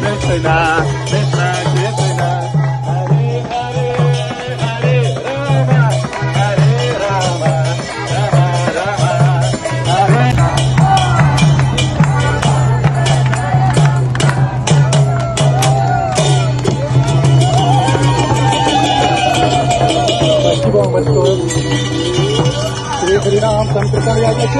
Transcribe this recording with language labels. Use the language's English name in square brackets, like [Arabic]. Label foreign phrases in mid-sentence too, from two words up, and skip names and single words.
[Sanskrit] कृष्ण कृष्ण कृष्ण हरे हरे हरे राम हरे राम राम राम हरे [Russian] Спасибо вам большое. Шри Харинам Санкиртан